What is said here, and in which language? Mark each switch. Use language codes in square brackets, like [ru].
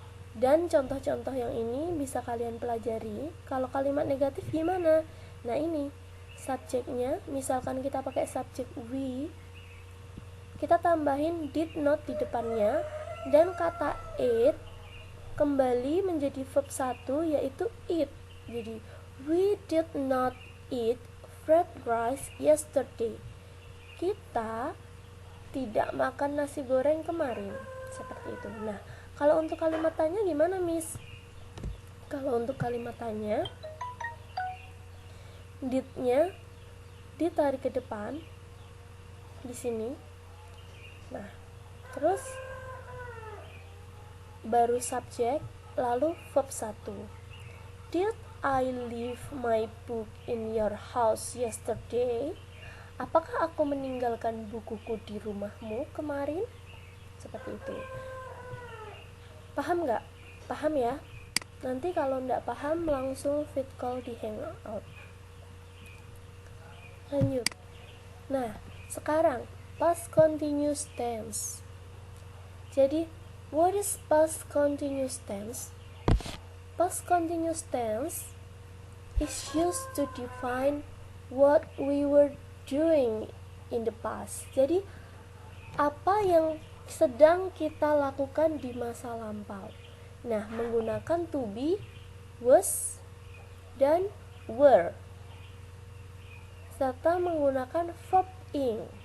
[id] Dan contoh-contoh yang ini bisa kalian pelajari. Kalau kalimat negatif gimana? Nah ini subjeknya, misalkan kita pakai subjek we, kita tambahin did not di depannya, dan kata it kembali menjadi verb 1 yaitu eat. Jadi [en] we did not eat fried rice yesterday. [id] Kita tidak makan nasi goreng kemarin. Seperti itu. Nah, kalau untuk kalimat tanya gimana, Miss? Kalau untuk kalimat tanya, did-nya ditarik ke depan di sini. Nah, terus baru subjek, lalu verb 1. [en] Did I leave my book in your house yesterday? [id] Apakah aku meninggalkan bukuku di rumahmu kemarin? Seperti itu. Paham nggak? Paham ya? Nanti kalau nggak paham langsung fit call di hangout. Lanjut. Nah, sekarang past continuous tense. Jadi, [en] what is past continuous tense? Past continuous tense is used to define what we were doing in the past. [id] Jadi, apa yang sedang kita lakukan di masa lampau. Nah, menggunakan to be, was, dan were, serta menggunakan verb ing.